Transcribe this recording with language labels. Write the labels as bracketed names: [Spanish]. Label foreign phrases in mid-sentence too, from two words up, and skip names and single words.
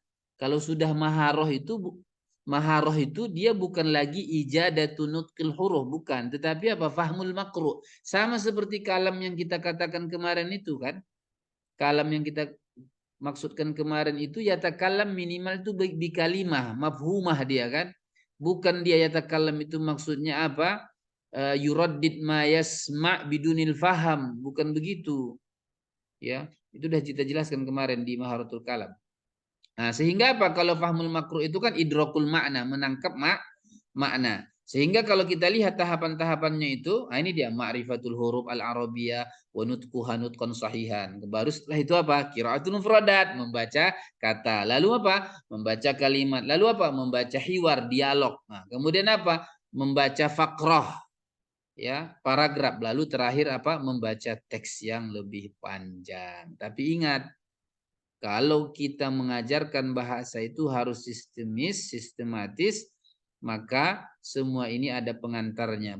[Indonesian] Kalau sudah maharoh itu dia bukan lagi [Arabic] إجادة نطق الحروف, [Indonesian] bukan, tetapi apa? [Arabic] فهم المقروء. [Indonesian] Sama seperti kalam yang kita katakan kemarin itu kan. Kalam yang kita maksudkan kemarin itu yatakalam minimal itu [Arabic] بكلمة مفهومة [Indonesian] dia kan. Bukan dia yatakalam itu maksudnya apa? [Arabic] يردد ما يسمع بدون الفهم, [Indonesian] bukan begitu. Ya, itu sudah kita jelaskan kemarin di [Arabic] مهارة الكلام. [Indonesian] Nah, sehingga apa? Kalau [Arabic] فهم المقروء [Indonesian] itu kan [Arabic] إدراك المعنى, [Indonesian] menangkap makna. Sehingga kalau kita lihat tahapan-tahapannya itu, nah ini dia [Arabic] معرفة الحروف العربية ونطقها نطقا صحيحا. [Indonesian] Baru setelah itu apa? [Arabic] قراءة المفردات, [Indonesian] membaca kata. Lalu apa? Membaca kalimat. Lalu apa? Membaca hiwar, dialog. Nah, kemudian apa? Membaca faqrah, ya, paragraf. Lalu terakhir apa? Membaca teks yang lebih panjang. Tapi ingat, kalau kita mengajarkan bahasa itu harus sistemis, sistematis, maka semua ini ada pengantarnya.